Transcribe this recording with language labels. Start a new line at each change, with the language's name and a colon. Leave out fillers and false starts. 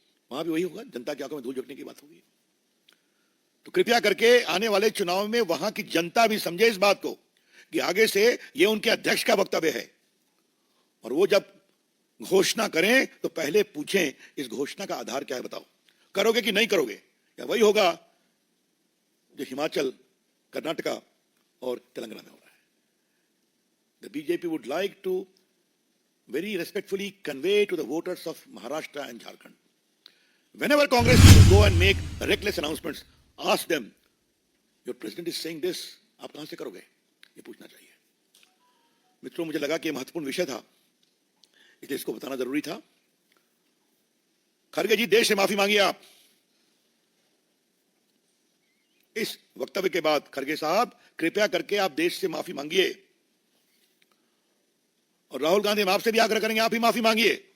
Hindi: वहां भी वही होगा, जनता की आंखों में धूल झोंकने की बात होगी। तो कृपया करके आने वाले चुनाव में वहां की जनता भी समझे इस बात को कि आगे से ये उनके अध्यक्ष का वक्तव्य है, और वो जब घोषणा करें तो पहले पूछें इस घोषणा का आधार क्या है, बताओ करोगे कि नहीं करोगे। या वही होगा जो हिमाचल, कर्नाटका और तेलंगाना में हो रहा है।
English: The BJP would like to very respectfully convey to the voters of Maharashtra and Jharkhand. Whenever Congress will go and make reckless announcements, ask them, your president is saying this,
Hindi: आप कहां से करोगे? ये पूछना चाहिए। मित्रों, मुझे लगा कि यह महत्वपूर्ण विषय था, इसलिए इसको बताना जरूरी था। खड़गे जी, देश से माफी मांगिए आप। इस वक्तव्य के बाद खड़गे साहब, कृपया करके आप देश से माफी मांगिए, और राहुल गांधी, हम आपसे भी आग्रह करेंगे, आप ही माफी मांगिए।